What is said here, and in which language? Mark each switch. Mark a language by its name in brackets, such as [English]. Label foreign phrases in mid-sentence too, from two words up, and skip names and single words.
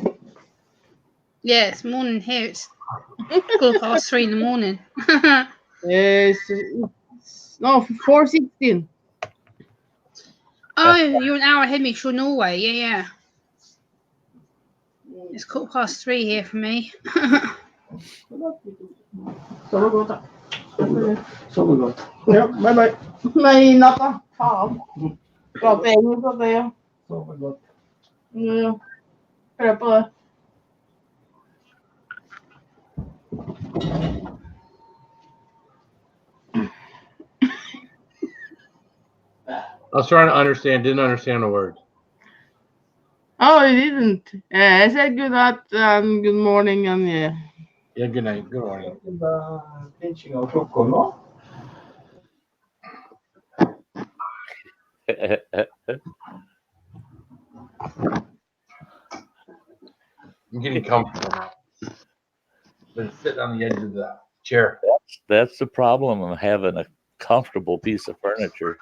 [English] Yeah, it's morning here. It's 3:15 in the morning. Yes. No, 4:16. Oh, you're an hour ahead of me for Norway. Yeah. It's 3:15 here for me. [Norwegian] Sove godt, da. Sove godt. Ja, [English] bye bye. [Norwegian] Nei, natta. Faen. Prater engelsk og det, ja. Sove godt. Ja. Prøv på det. [English] I was trying to didn't understand the words. Oh, you didn't. I said good night and good morning and yeah. Yeah, good night. Good morning. [Norwegian] Pinching av klokka nå. [English] I'm getting comfortable now. Been sitting on the edge of the chair. That's the problem of having a comfortable piece of furniture.